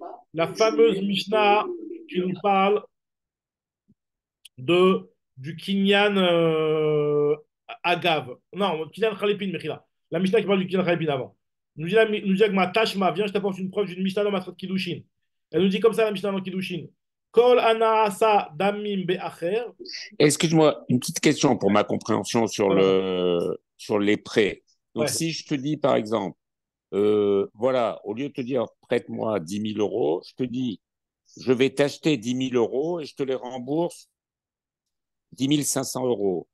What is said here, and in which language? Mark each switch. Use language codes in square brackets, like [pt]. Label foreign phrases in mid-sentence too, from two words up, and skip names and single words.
[fr] La fameuse Mishnah qui nous parle du [he] קנין אגב. [fr] Non, [he] קנין חליפין מחילה. [fr] La Mishnah qui parle du [he] קנין חליפין [fr] avant. Nous dit [he] הגמרא תא שמע, [fr] viens, je t'apporte une preuve d'une Mishnah dans [he] מסכת קידושין. [fr] Elle nous dit comme ça la Mishnah dans Kiddushin. [he] כל הנעשה דמים באחר. [fr] Excuse-moi, une petite question pour ma compréhension Voilà. sur les prêts. Donc, Ouais. si je te dis, par exemple, voilà, au lieu de te dire prête-moi 10 000 euros, je te dis, je vais t'acheter 10 000 euros et je te les rembourse 10 500 euros.